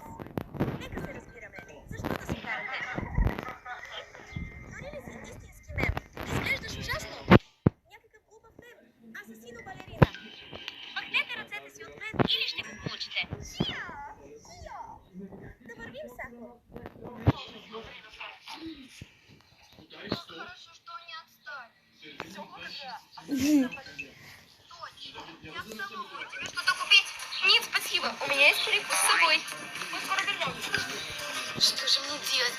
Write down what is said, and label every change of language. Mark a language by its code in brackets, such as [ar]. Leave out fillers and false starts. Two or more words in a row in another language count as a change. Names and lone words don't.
[bg] Нека се разбираме. Защо да се карате? Дори ли си истински мем? Изглеждаш ужасно. Някакъв глупав мем. Асасино балерина. Махнете ръцете си от мен или ще го получите. Да вървим, Сако. [ru] Хорошо, что не отстали. Все хорошо. Я с собой. Тебе что-то купить? Нет, спасибо. У меня есть перекус с собой. Мы скоро вернемся. Что же мне делать?